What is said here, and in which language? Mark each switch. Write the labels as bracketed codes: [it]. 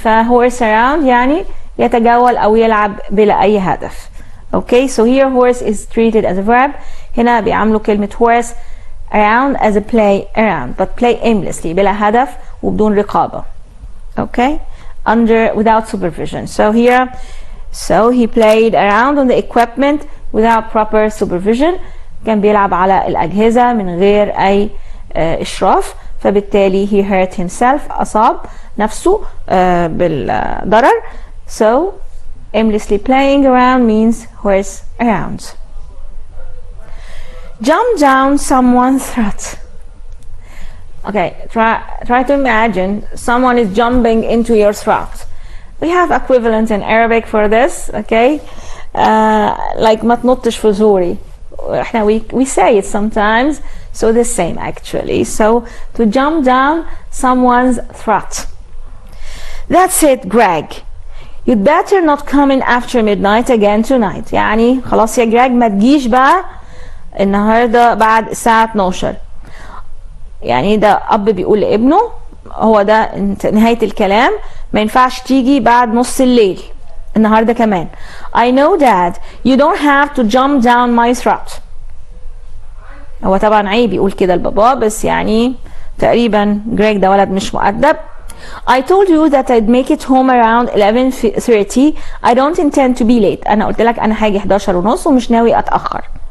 [ar] horse around يعني يتجول أو يلعب بلا أي هدف. [en] Okay, so here horse is treated as a verb. [ar] هنا بيعملوا كلمة [en] horse around as a play around, but play aimlessly [ar] بلا هدف وبدون رقابة. [en] Okay, without supervision. So here, he played around on the equipment without proper supervision. [ar] كان بيلعب على الأجهزة من غير أي إشراف، فبالتالي [en] he hurt himself، [ar] أصاب نفسه بالضرر. [en] So aimlessly playing around means horse around. Jump down someone's throat. Okay, try to imagine someone is jumping into your throat. We have equivalent in Arabic for this, okay? [ar] Like ما تنطش في زوري. [en] We say it sometimes, so the same actually. So to jump down someone's throat. That's it, Greg. You'd better not come in after midnight again tonight. [ar] يعني خلاص يا جراج ما تجيش بقى النهارده بعد الساعة 12. يعني ده أب بيقول لابنه، هو ده نهاية الكلام، ما ينفعش تيجي بعد نص الليل النهارده كمان. [en] I know Dad, you don't have to jump down my throat. [ar] هو طبعا عيب يقول كده لبابا، بس يعني تقريبا جريج ده ولد مش مؤدب. [en] I told you that I'd make it home around 11:30. I don't intend to be late. [ar] أنا قلت لك أنا هاجي 11:30 ومش ناوي أتأخر.